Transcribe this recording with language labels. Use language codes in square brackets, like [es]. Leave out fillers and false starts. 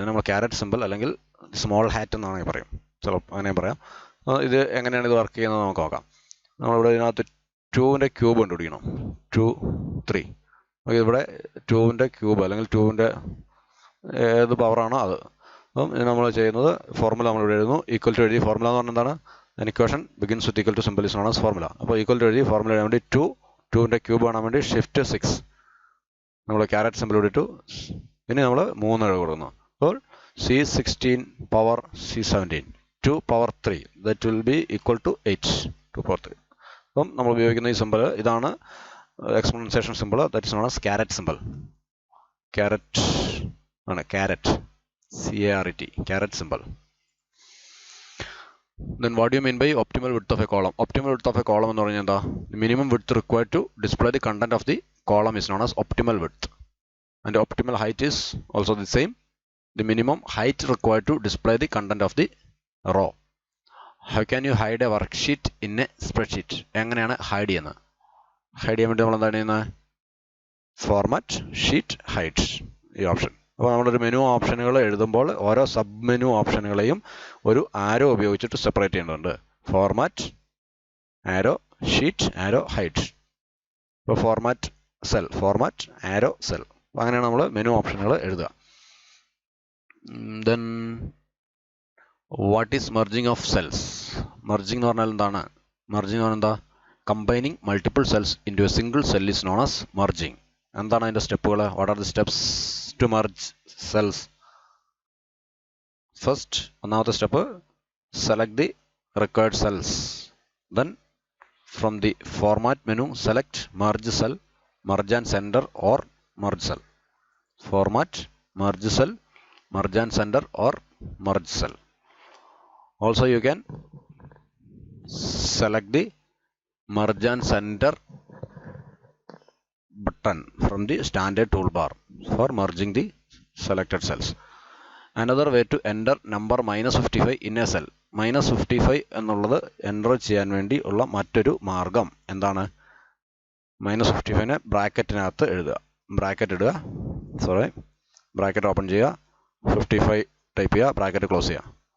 [ml] ഇത് നമ്മൾ carrot simple അല്ലെങ്കിൽ സ്മോൾ ഹാറ്റ് എന്നാണെങ്കിൽ പറയും, ചിലപ്പോൾ അങ്ങനെ പറയാം. ഇത് എങ്ങനെയാണ് ഇത് വർക്ക് ചെയ്യുന്നത് നമുക്ക് നോക്കാം. നമ്മളിവിടെ ഇതിനകത്ത് 2ൻ്റെ ക്യൂബ് കണ്ടുപിടിക്കണം. 2, 3. ഓക്കെ, ഇവിടെ 2ൻ്റെ ക്യൂബ് അല്ലെങ്കിൽ 2ൻ്റെ ഏത് പവറാണോ അത്. അപ്പം ഇത് നമ്മൾ ചെയ്യുന്നത് ഫോർമുല നമ്മളിവിടെ എഴുതുന്നു. ഈക്വൽ ടു എഴുതി. ഫോർമുല എന്ന് പറഞ്ഞാൽ എന്താണ്? [en] an equation begins with equal to symbol is known as formula. [ml] അപ്പോൾ ഈക്വൽ ടു എഴുതി. ഫോർമുല എഴുതാൻ വേണ്ടി 2ൻ്റെ ക്യൂബ് കാണാൻ വേണ്ടി Shift 6 നമ്മൾ ക്യാരറ്റ് സിമ്പിൾ ഇട്ടു. ഇനി നമ്മൾ 3 കൊടുക്കുന്നു. അപ്പോൾ C16 power C17 2⁻³ [en] that will be equal to [ml] 8. 2⁻³ അപ്പം നമ്മൾ ഉപയോഗിക്കുന്ന ഈ സിമ്പിൾ ഇതാണ് exponentiation simple. [en] That is known as caret simple. [ml] Carrot ആണ്, carrot. [en] CARET, caret symbol. Then what do you mean by optimal width of a column? Optimal width of a column [ml] എന്ന് പറഞ്ഞാൽ എന്താ? [en] The minimum width required to display the content of the column is known as optimal width. And optimal height is also the same. The minimum height required to display the content of the row. How can you hide a worksheet in a spreadsheet? [ml] എങ്ങനെയാണ് hide ചെയ്യുന്നത്? Hide ചെയ്യാൻ വേണ്ടി നമ്മൾ എന്താണ് ചെയ്യുന്നത്? Format, sheet, hide, ഈ option. അപ്പോൾ നമ്മളൊരു മെനു ഓപ്ഷനുകൾ എഴുതുമ്പോൾ ഓരോ സബ് മെനു ഓപ്ഷനുകളെയും ഒരു ആരോ ഉപയോഗിച്ചിട്ട് സെപ്പറേറ്റ് ചെയ്യേണ്ടതുണ്ട്. ഫോർമാറ്റ്, ആരോ, ഷീറ്റ്, ആരോ, ഹൈഡ്. ഇപ്പോൾ ഫോർമാറ്റ് സെൽ, ഫോർമാറ്റ്, ആരോ, സെൽ. അപ്പോൾ അങ്ങനെയാണ് നമ്മൾ മെനു ഓപ്ഷനുകൾ എഴുതുക. [en] Then what is merging of cells? [ml] Merging എന്ന് പറഞ്ഞാൽ എന്താണ്? മെർജിങ് എന്ന് പറഞ്ഞാൽ എന്താ? [en] Combining multiple cells into a single cell is known as merging. [ml] എന്താണ് അതിൻ്റെ സ്റ്റെപ്പുകൾ? [en] What are the steps to merge cells? First, [ml] ഒന്നാമത്തെ step, [en] Select the required cells. Then from the format menu select merge cell, merge and centre or merge cell. Format, merge cell, merge and center or merge cell. Also you can select the merge and center button from the standard toolbar for merging the selected cells. Another way to enter number -55 in a cell. [ml] -55 എന്നുള്ളത് enter ചെയ്യാൻ വേണ്ടി ഉള്ള മറ്റൊരു മാർഗം എന്താണ്? -55നെ ബ്രാക്കറ്റിനകത്ത് എഴുതുക. Bracket ഇടുക, sorry, bracket open ചെയ്യുക, 55 ടൈപ്പ് ചെയ്യുക, ബ്രാക്കറ്റ് ക്ലോസ് ചെയ്യുക.